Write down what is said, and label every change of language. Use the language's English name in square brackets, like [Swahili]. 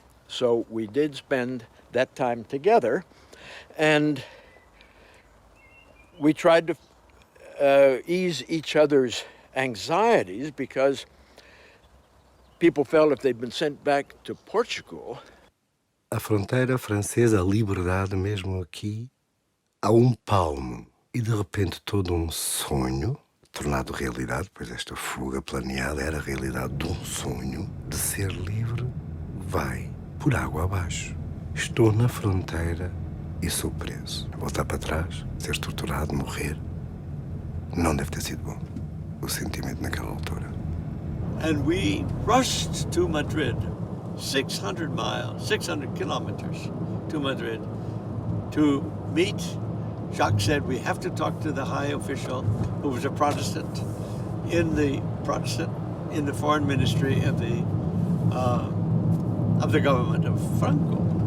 [English] So we did spend that time together, and we tried to ease each other's anxieties, because people felt if they'd been sent back to Portugal. [Portuguese] A fronteira francesa, a liberdade mesmo aqui, a palmo. E de repente todo sonho, tornado realidade, pois esta fuga planeada era a realidade de sonho, de ser livre, vai por água abaixo. Estou na fronteira e sou preso. Voltar para trás, ser torturado, morrer, não deve ter sido bom. O sentimento naquela altura. [English] And we rushed to Madrid, 600 kilometers to Madrid, to meet. Jacques said, we have to talk to the high official, who was a Protestant in the foreign ministry of the government of Franco.